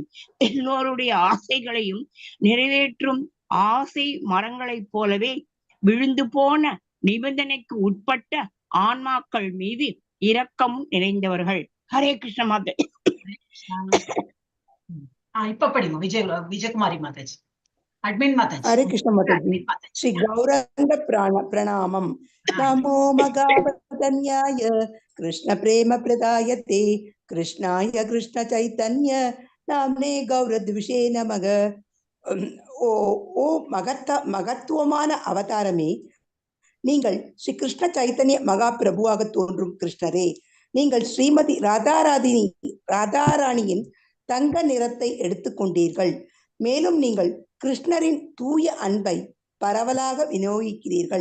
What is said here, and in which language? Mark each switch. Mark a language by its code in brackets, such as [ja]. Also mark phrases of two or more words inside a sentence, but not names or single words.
[ta] எல்லோருடைய ஆசைகளையும் நிறைவேற்றும் ஆசை மரங்களைப் போலவே விழுந்து போன நிபந்தனைக்கு உட்பட்ட ஆன்மாக்கள் மீது இரக்கமும் நிறைந்தவர்கள். ஹரே கிருஷ்ண மாதாஜி. இப்ப படிங்க விஜயகுமாரி மாதாஜி. அட்மின் மாதாஜி. [sa] हरे कृष्ण माताजी श्री गौरांग प्रणामम नमो मगावतन्याय कृष्ण प्रेम प्रदायते कृष्णाय कृष्ण चैतन्य नामने गौरद्विषे नमः [ta] ஓ ஓ மகத்துவமான அவதாரமே, நீங்கள் ஸ்ரீ கிருஷ்ண சைத்தன்ய மகா பிரபுவாக தோன்றும் கிருஷ்ணரே, நீங்கள் ஸ்ரீமதி ராதாராணியின் தங்க நிறத்தை எடுத்துக்கொண்டீர்கள். மேலும் நீங்கள் கிருஷ்ணரின் தூய அன்பை பரவலாக விநியோகிக்கிறீர்கள்.